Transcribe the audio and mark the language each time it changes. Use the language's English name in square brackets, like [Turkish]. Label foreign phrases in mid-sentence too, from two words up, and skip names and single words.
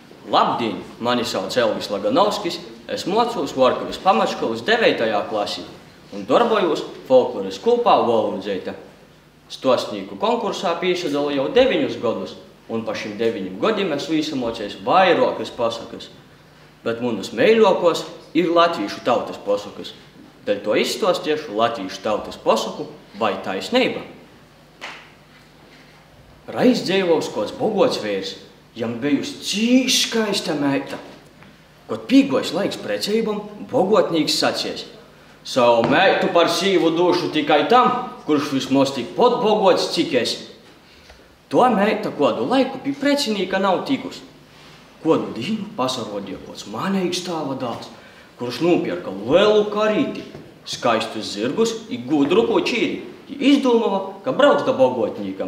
[Latgalian] Labdien, mani sauc Elvis Laganovskis, es mocos Vorkavas pamatškolas 9. klasī un darbojos folkloras kulpā Volūdzeita. Stostnieku konkursā pīsadala jau 9 gadus, un pa šim 9 gadim es īsamocējis vairokas pasakas. Bet munus meiļokos ir latvīšu tautas pasakas. Dēļ to izstostiešu latvīšu tautas pasaku vai taisneiba. Reiz dzeivaus kods bogots vērs, jam bejus cīši skaista meita. Kod pīgojas laiks precībam, bogotnīgs sacies. Savu meitu par sīvu dušu tikai tam, kurš vismaz tik pot bogots cik es. To meita kodu laiku pie precinīka nav tikus. Kodu dīnu pasarodīja kods maneigs tāva dāls, kurš nūpierka lielu karīti, skaistus zirgus i gudru kučīri, i izdūmava, ka brauks da bogotnīkam.